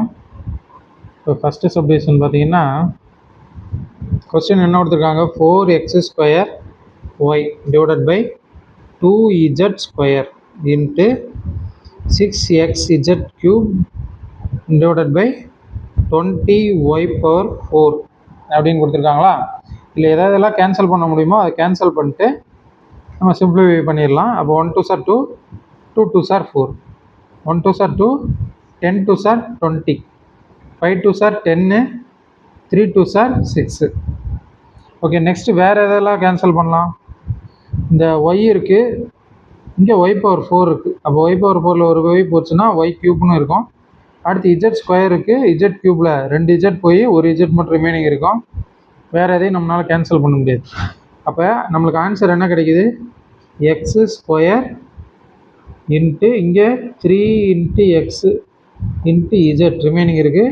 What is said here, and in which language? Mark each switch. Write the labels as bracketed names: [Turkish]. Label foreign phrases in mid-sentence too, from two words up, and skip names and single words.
[Tamil] இப்போ [English] first subdivision [Tamil] பார்த்தீங்கன்னா கொஸ்டின் என்ன கொடுத்துருக்காங்க, 4x² y [English] divided by [Tamil] 2z² இன்ட்டு 6xz³ [English] divided by [Tamil] 20y/4 அப்படின்னு கொடுத்துருக்காங்களா. இல்லை எதெல்லாம் கேன்சல் பண்ண முடியுமோ அதை கேன்சல் பண்ணிட்டு நம்ம சிம்பிளிஃபை பண்ணிடலாம். [English] அப்போ 1 2s are 2, 2 2s are 4, 1 2s are 2, 10 2s are 20, 5 2s are 10, 3 2s are 6. okay, next [Tamil] வேறு எதெல்லாம் கேன்சல் பண்ணலாம். இந்த y இருக்குது, இங்கே y/4 இருக்குது. அப்போ y/4ல் ஒரு y போச்சுன்னா y³ இருக்கும். அடுத்து z² இருக்குது, z³ 2 z போய் ஒரு z மட்டும் ரிமைனிங் இருக்கும். வேறு எதையும் நம்மளால் கேன்சல் பண்ண முடியாது. அப்போ நம்மளுக்கு ஆன்சர் என்ன கிடைக்குது, x² இன்ட்டு இங்கே 3 இன்ட்டு x இன்ட்டு z ரிமைனிங் இருக்குது.